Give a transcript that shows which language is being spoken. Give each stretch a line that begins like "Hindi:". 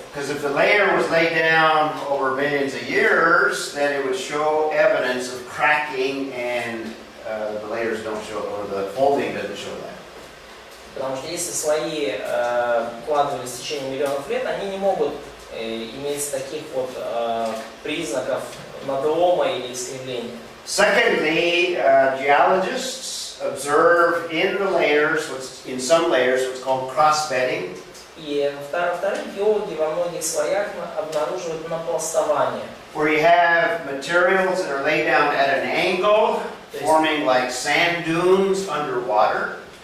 English: Because if the layer was laid down over millions of years, then it would show evidence of cracking, and the layers don't show, or the folding doesn't show that.
Russian: Потому что если слои укладывались в течение миллионов лет, они не могут иметь таких вот признаков надлома или искривления.
English: Secondly, geologists observe in the layers, in some layers, what's called cross-bedding.
Russian: И во-вторых, геологи во многих слоях обнаруживают напластование.
English: Where you have materials that are laid down at an angle, forming like sand dunes underwater.